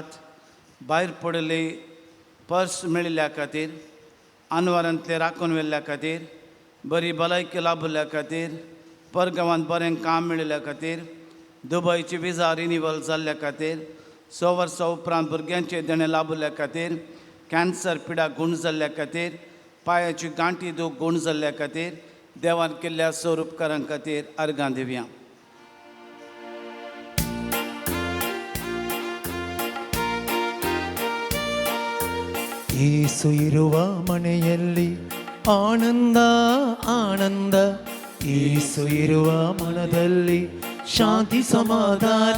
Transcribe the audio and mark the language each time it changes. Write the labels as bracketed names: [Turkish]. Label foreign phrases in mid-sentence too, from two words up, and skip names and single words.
[Konkani] भायर पडले पर्स मेळिल्ल्या खातीर, आनवरांतले राखून व्हेल्ल्या खातीर, बरी भलायकी लाभल्या खातीर, परगांवांत बरें काम मेळिल्ल्या खातीर, दुबयची विजा रिन्यूवल जाल्ल्या खातीर, 6 वर्सां उपरांत भुरग्यांचे देणे लाभल्या खातीर, कॅन्सर पिडा गूण जाल्ल्या खातीर, पांयाची गांठी दूख गूण जाल्ल्या खातीर, देवान केल्ल्या सौर उपकारां खातीर अर्गां दिवया. [Kannada] ಯೇಸು ಇರುವ ಮನೆಯಲ್ಲಿ ಆನಂದ ಆನಂದ. ಯೇಸು ಇರುವ ಮನದಲ್ಲಿ ಶಾಂತಿ ಸಮಾಧಾನ.